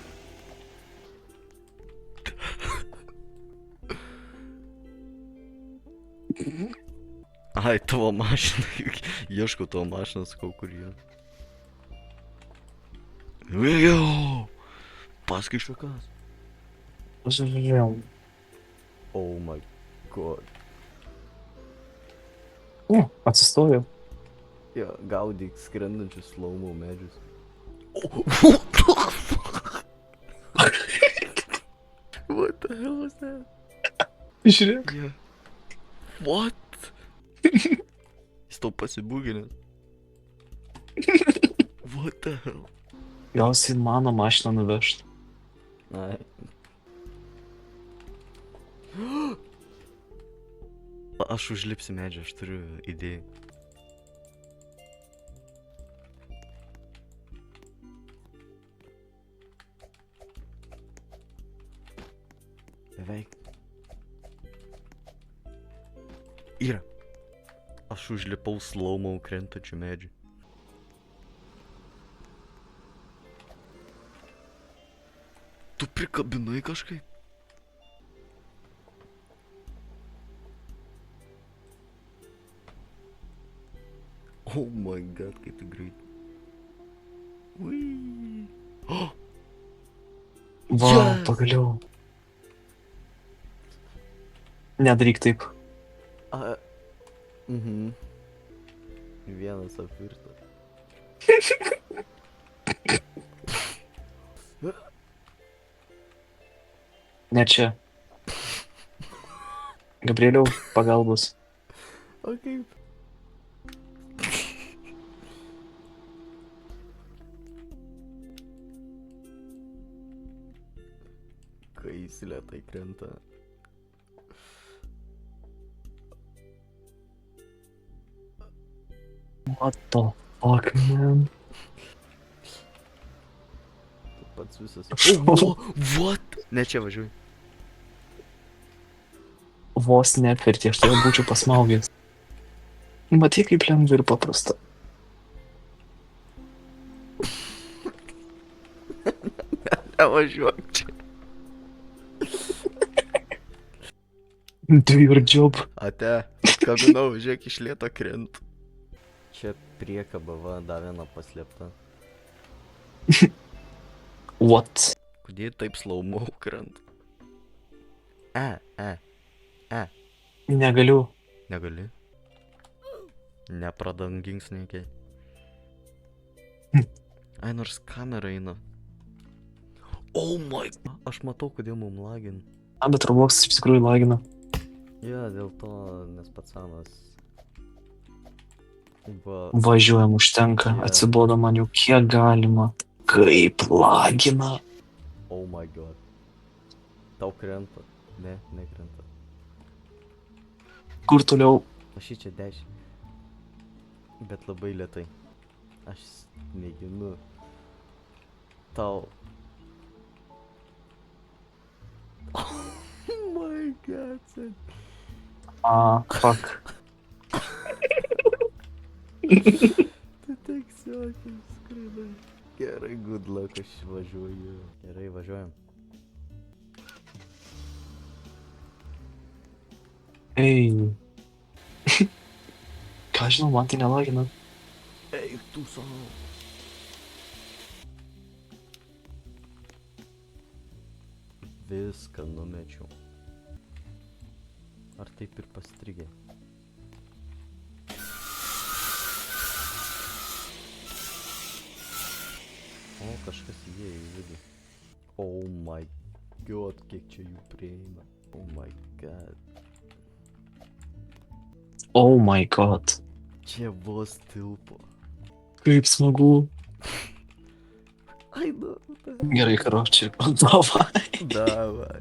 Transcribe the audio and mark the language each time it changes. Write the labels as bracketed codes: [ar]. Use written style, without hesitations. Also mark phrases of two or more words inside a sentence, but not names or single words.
[lt] Ai, tavo mašina. Ieškau tavo mašiną, sakau, kur yra. Vėjau! Paskui šakas. Žiūrėjau. [en] Oh my god. [lt] O, atsistojau. Jo, gaudyk skrendančius slow-mo medžius. [en] What the hell was that? [lt] Žiūrėk. [en] Yeah. What? [lt] Jis tau pasibūginęs. [en] What the hell? [lt] Gausiai mano mašiną nuvežt. Ai. Aš užlipsiu medžią, aš turiu idėją. Beveik. Yra. Aš užlipau slowmo krentančių medžių. Tu prikabinai kažkaip? [en] Oh my god, [lt] kaip tai greit. Ui. Oh! Va, [en] Yes! [lt] pagaliau. Nedaryk taip. Vienas apvirtas. Ne čia. Gabrieliau, pagalbos. O kaip? Kai jis lėtai krenta. [en] What the fuck, man? [lt] Tu pats visas. [en] Oh, what? [lt] Ne čia važiuoju. Vos neapvertė, aš tave būčiau pasmaugęs. Matai, kaip lengva ir paprasta. Nevažiuok čia. [en] Do your job. [lt] Ate, kabinau, žiūrėk, iš lėto krent. Čia priekaba, va, dar viena paslėpta. [en] What? [lt] Kodėl taip slowmo krent? Negaliu. Negali? Nepradangink sneikiai. Ai, nors kamera eina. [en] Oh my... [lt] Aš matau, kodėl mum lagin. Bet Robloxas iš tikrųjų lagina. Jo, dėl to, nes pats sanas. Važiuojam, užtenka. Jo. Atsibodo man jau kiek galima. Kaip lagina. [en] Oh my god. [lt] Tau krenta. Ne, nekrenta. Kur toliau? Aš čia 10. Bet labai lėtai. Aš mėginu. Tau. [en] Oh my god, sen. Fuck. [lt] Tu tiesiog skridai. Gerai, [en] good luck, [lt] aš važiuoju. Gerai, važiuojam. Ei. Ką žinau, man tai nelagina. Ei, tu savo. Viską numečiau. Ar taip ir pastrigė? O, kažkas įėjo į vidų. [en] Oh my god, [lt] kiek čia jų prieina. [en] Oh my god. Oh my god. [lt] Čia vos tilpo. Kaip smagu. Ai, nu. Gerai, karoči. Davai. Davai.